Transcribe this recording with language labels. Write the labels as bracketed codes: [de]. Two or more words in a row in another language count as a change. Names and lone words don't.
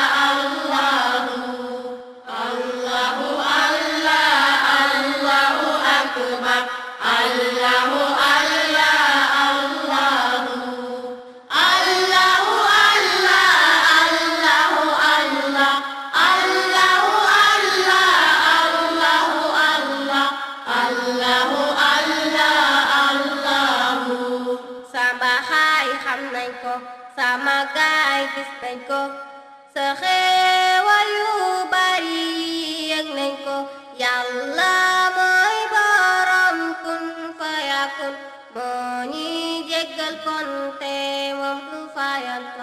[ar] الله الله الله الله أكبر الله الله الله الله الله الله الله الله الله الله الله الله الله الله. [wo] Sama hai kham nañ ko sama gaay gis nañ ko sa xéewal yu bari yëg nañ ko Yàlla mooy borom [ar] كن فيكون [wo] moo ñuy jéggal kon te moom du fayanto.